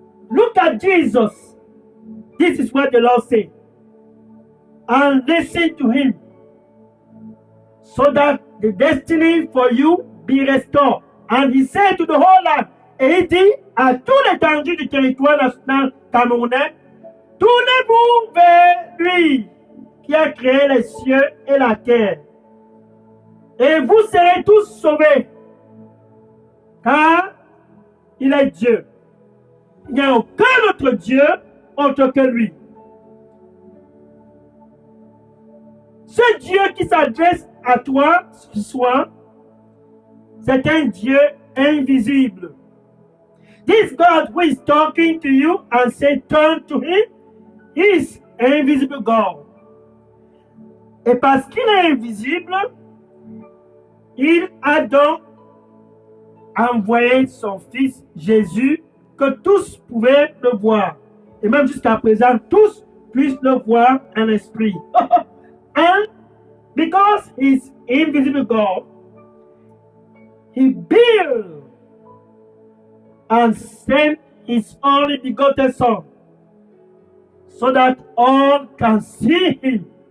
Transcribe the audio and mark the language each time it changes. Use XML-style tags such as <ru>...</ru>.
<en>Look at Jesus. This is what the Lord said. And listen to Him, so that the destiny for you be restored. And He said to the whole land,</en> <fr>et il dit à tout l'étendue du territoire national camerounais, tournez-vous vers lui qui a créé les cieux et la terre. Et vous serez tous sauvés, car il est Dieu. Il n'y a aucun autre Dieu autre que lui. Ce Dieu qui s'adresse à toi ce soir, c'est un Dieu invisible.</fr> <en>This God who is talking to you and say turn to Him is invisible God.</en> <fr>Et parce qu'il est invisible, il a donc envoyé son Fils Jésus que tous pouvaient le voir. Et même jusqu'à présent, tous puissent le voir en esprit.</fr> <en>And because He's invisible God, He built and sent His only begotten Son, so that all can see Him.</en>